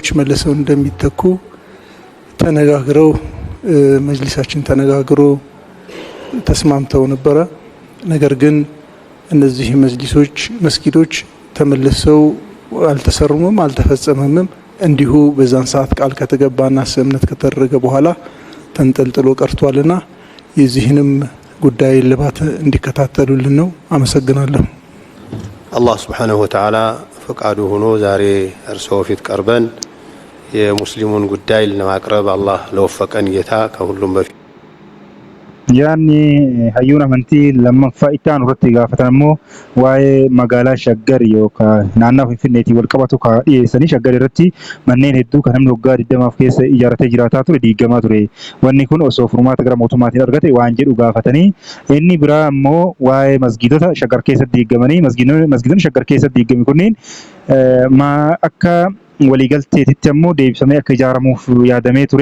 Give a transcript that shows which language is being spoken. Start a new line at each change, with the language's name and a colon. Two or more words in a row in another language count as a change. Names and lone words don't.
Amharic: መልሰው እንደሚተኩ ተነጋግረው መጅሊሳችን ተነጋግሮ ተስማምተው ነበረ። ነገር ግን እነዚህ መስጊዶች ተመልሰው አልተሰሩም አልተፈጸመም። እንዲሁ በዛን ሰዓት ቃል ከተገባና ስምምነት ከተደረገ በኋላ ተንጠልጥሎ ቀርቷልና የዚህንም ጉዳይ ልባት እንዲከታተሉልን ነው። አመሰግናለሁ። አላህ
Arabic: سبحانه وتعالى
Amharic: ፈቃዱ ሆኖ ዛሬ እርሶ ፊት ቀርበን የሙስሊሙን ጉዳይ ለማቅረብ አላህ ለወፈቀን ጌታ ከሁሉም በፊት
Oromo: yaanni hayyuun amantii lammaffaa itti aanu irratti gaafatan immoo waa'ee magaalaa Shaggar yookaan naannoo Finfinneetii wal qabatu dhiyeessanii Shaggar irratti manneen hedduu kan namni waggaa 20 keessa ijaarratee jiraataa ture diigamaa ture. Wanni kun osoo furmaata gara mootummaatiin argate waan jedhu gaafatanii inni biraa immoo waa'ee masgiidota Shaggar keessatti diigamanii masgiidonni Shaggar keessatti diigame kunniin akka waliigalteetitti ammoo deebifamee akka ijaaramuuf yaadamee ture.